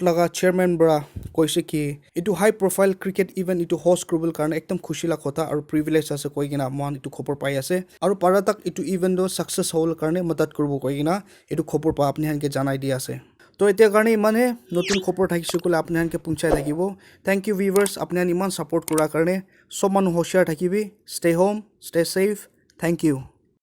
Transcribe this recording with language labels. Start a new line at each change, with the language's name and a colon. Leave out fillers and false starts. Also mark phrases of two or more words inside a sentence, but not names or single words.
Naga Pidgin: laga chairman bra koise ki itu
English: high profile cricket event
Naga Pidgin: itu host kurubul karne ekdam khushi la kotha aru privilege ase koigina mon itu khopor pai ase aru paratak itu event do success hol karne madat kurubo koigina itu khopor pa apni hanke janai dia ase to etia karne imane notun khopor thakise kole apni hanke punchai thakibo
English: thank you viewers
Naga Pidgin: apni han iman support kura karne sob manu hoshiyar thakibi
English: stay home stay safe thank you